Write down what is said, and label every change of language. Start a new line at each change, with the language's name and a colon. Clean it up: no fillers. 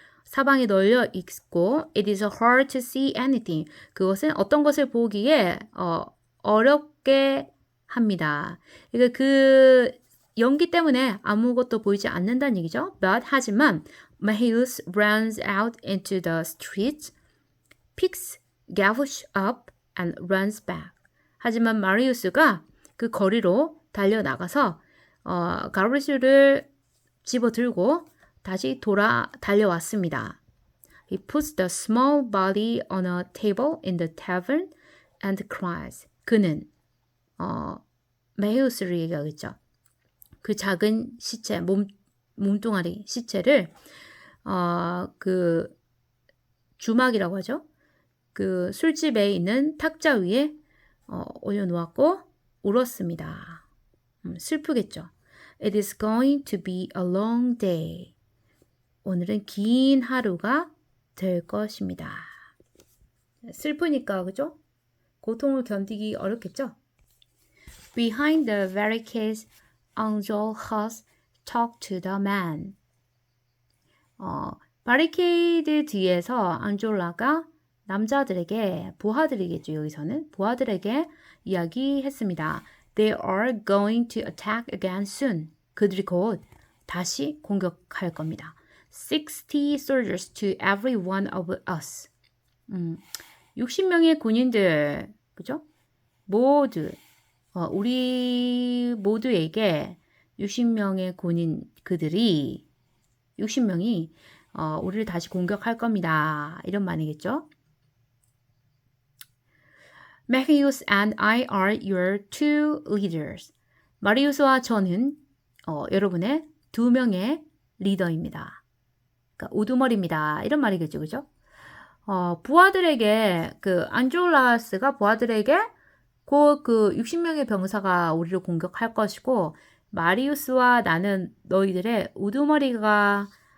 Korean: 사방에 널려 있고
English: it is hard to see anything.
Korean: 그것은 어떤 것을 보기에 어렵게 합니다. 그러니까 그 연기 때문에 아무것도 보이지 않는다는 얘기죠. 하지만
English: Marius runs out into the streets, picks Gavroche up and runs back.
Korean: 하지만 마리우스가 그 거리로 달려나가서 가브로슈를 집어들고 다시 달려왔습니다.
English: He puts the small body on a table in the tavern and cries.
Korean: 그는 메히우스를 얘기하겠죠. 그 작은 시체, 몸뚱아리 시체를 그 주막이라고 하죠. 그 술집에 있는 탁자 위에 올려놓았고 울었습니다. 슬프겠죠.
English: It is going to be a long day.
Korean: 오늘은 긴 하루가 될 것입니다. 슬프니까 그죠? 고통을 견디기 어렵겠죠?
English: Behind the barricades, Enjolras talked to the man.
Korean: 바리케이드 뒤에서 앙졸라가 남자들에게, 부하들이겠죠, 여기서는. 부하들에게 이야기했습니다.
English: They are going to attack again soon.
Korean: 그들이 곧 다시 공격할 겁니다.
English: 60 soldiers to every one of us.
Korean: 60명의 군인들, 그죠? 모두, 우리 모두에게 60명의 군인, 그들이 60명이 우리를 다시 공격할 겁니다. 이런 말이겠죠.
English: Marius and I are your two leaders.
Korean: 마리우스와 저는 여러분의 두 명의 리더입니다. 그러니까 우두머리입니다. 이런 말이겠죠. 그죠? 부하들에게 안졸라스가 부하들에게 곧 60명의 병사가 우리를 공격할 것이고 마리우스와 나는 너희들의 우두머리다.